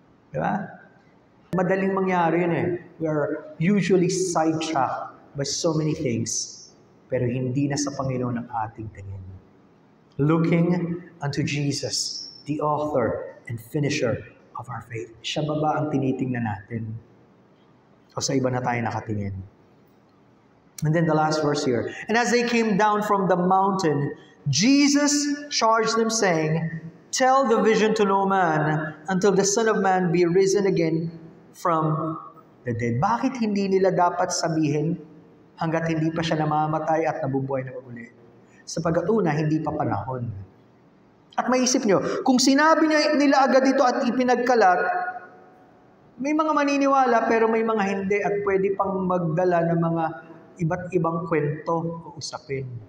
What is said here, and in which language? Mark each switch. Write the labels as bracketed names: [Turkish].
[Filipino] Di ba? Madaling mangyari yun eh. [English] We are usually sidetracked by so many things, [Filipino] pero hindi na sa Panginoon ang ating tingin. [English] Looking unto Jesus, the author and finisher of our faith. [Filipino] Siya ba ang tinitingnan natin? O sa iba na tayo nakatingin? [English] And then the last verse here. And as they came down from the mountain, Jesus charged them, saying, tell the vision to no man until the Son of Man be risen again from the dead. [Filipino] Bakit hindi nila dapat sabihin hanggat hindi pa siya namamatay at nabubuhay na muli? Sapagkat una, hindi pa panahon. At maisip nyo, kung sinabi nila agad ito at ipinagkalat, may mga maniniwala pero may mga hindi at pwede pang magdala ng mga iba't ibang kwento o usapin.